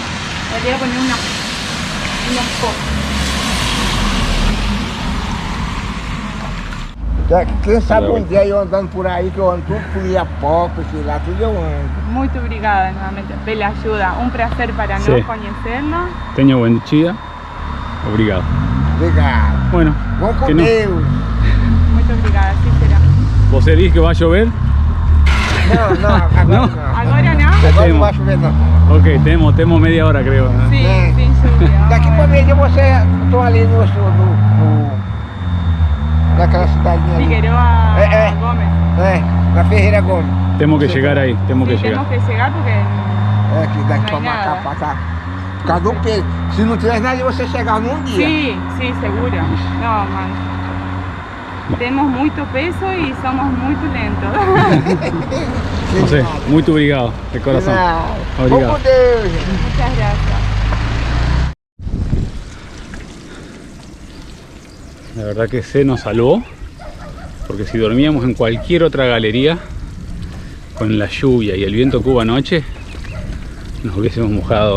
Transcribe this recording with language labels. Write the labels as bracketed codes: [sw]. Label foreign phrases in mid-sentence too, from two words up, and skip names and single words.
[es] Le voy a poner unas cosas. [pt] Quem sabe um dia eu andando por aí, que eu ando tudo por Iapoca, sei lá, tudo eu ando. [es] Muy obrigada nuevamente pela ayuda. Un placer para Sí. nos conocernos. [pt] Tenho buen dia. Obrigado. Obrigado. [es] Bueno, [pt] Vamos com [es] que no- [pt] Deus. [es] Muy obrigada, así será. ¿Vos dices que va a llover? [pt] Não, agora Não? não. Agora não? Agora não vai chover não. [es] Ok, tenemos media hora creo. ¿no? Sí, [pt] É. [es] sin lluvia. [pt] Daqui pra meio dia você, tô ali naquela cidadezinha ali. Figueroa É. Gómez. Na Ferreira Gomes. [es] Tenemos que llegar ahí, tenemos Sí, que llegar. tenemos que llegar porque [pt] É, que daqui Não pra é cá, nada. pra cá. Por causa do peso. Se não tivesse nada, você chegar num dia. [es] sí, seguro. No, man. Tenemos mucho peso y somos muy lentos. No sé, muy obrigado, de corazón. [pt] Vamos Obrigado. com Deus, gente. [es] Muchas gracias. La verdad que se nos salvó, porque si dormíamos en cualquier otra galería, con la lluvia y el viento que hubo anoche, nos hubiésemos mojado